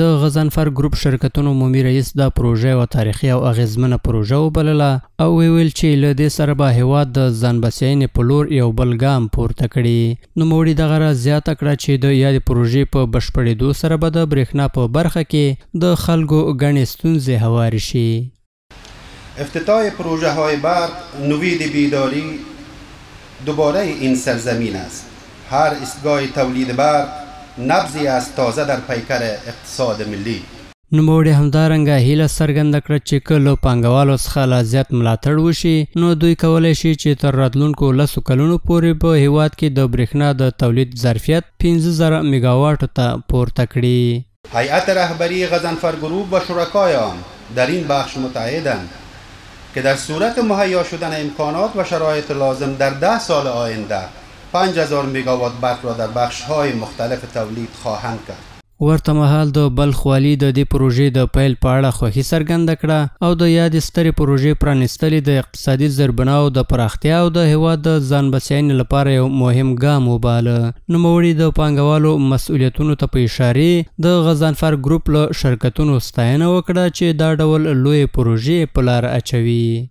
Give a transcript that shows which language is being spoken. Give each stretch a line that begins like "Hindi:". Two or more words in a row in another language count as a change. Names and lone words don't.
Pashto: د غضنفر ګروپ شرکتونو عمومي رئیس دا پروژه یوه تاریخي او اغېزمنه پروژه وبلله او ویل چې له دې سره به هېواد د ځان بسیاینې په لور یو بل ګام پورته کړي. نوموړي دغه راز زیاته کړه چې د یادې پروژې په بشپړېدو سره به د برېښنا په برخه کې د خلکو ګڼې ستونزې هوارې شي.
Persian: افتتاح پروژه های برق نوید بیداری دوباره این سرزمین است. هر ایستگاه تولید برق نبضی است تازه در پیکر اقتصاد ملی.
Pashto: نوموړي همدارنګه هیله څرګنده کړه چې که له پانګوالو څخه لا زیات ملاتړ وشي نو دوی کولی شي چې تر راتلونکو 10 کلونو پورې په هیواد کې د برېښنا د تولید ظرفیت 15,000 میگاواټو ته پورته کړي.
Persian: هیئت رهبری غضنفر گروپ و شرکای آن در این بخش متعهدند که در صورت مهیا شدن امکانات و شرایط لازم در 10 سال آینده 5,000 میگاوات برق را در بخش‌های مختلف تولید خواهند کرد.
Pashto: ورته مهال د بلخ والي د دې پروژې د پیل په اړه خوښي څرګنده کړه او د یادې سترې پروژې پرانیستلې د اقتصادي زیربناو د پراختیا او د هېواد د ځان بسیاینې لپاره یو مهم ګام وباله. نوموړي د پانګوالو مسؤلیتونو ته په اشارې د غضنفر ګروپ له شرکتونو ستاینه وکړه چې دا ډول لویې پروژې په لار اچوي.